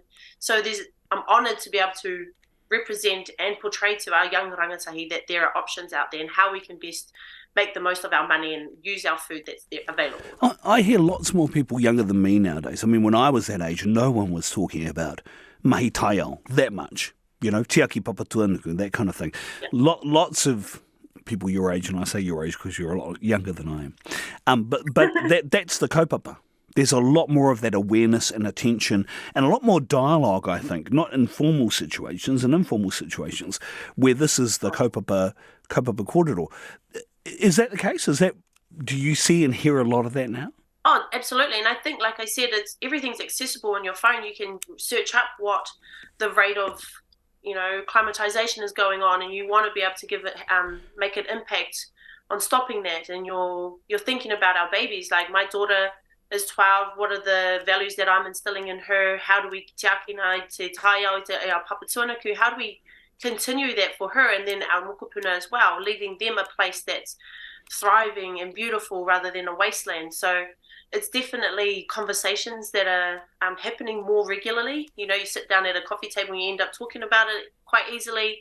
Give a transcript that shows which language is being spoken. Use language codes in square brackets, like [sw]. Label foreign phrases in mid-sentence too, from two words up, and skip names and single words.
[en] So I'm honoured to be able to represent and portray to our young rangatahi that there are options out there and how we can best make the most of our money and use our food that's available. I hear lots more people younger than me nowadays. I mean, when I was that age, no one was talking about [mi] mahi taiao [en] that much, [mi] tiaki Papa Tuanuku, [en] that kind of thing. Yeah. Lots of people your age, and I say your age because you're a lot younger than I am. But that's the kaupapa. There's a lot more of that awareness and attention, and a lot more dialogue, I think, not in formal situations and informal situations, where this is the [mi] kaupapa kōrero. [en] Is that the case? Do you see and hear a lot of that now? Oh, absolutely. And I think, like I said, everything's accessible on your phone. You can search up what the rate of climatization is going on, and you want to be able to give it, make an impact on stopping that. And you're thinking about our babies. Like, my daughter is 12. What are the values that I'm instilling in her? How do we [mi] tiakina te taiao te [en] our Papa Tuanuku? How do we continue that for her, and then our Māpuna as well, leaving them a place that's thriving and beautiful rather than a wasteland? So it's definitely conversations that are happening more regularly. You sit down at a coffee table and you end up talking about it quite easily.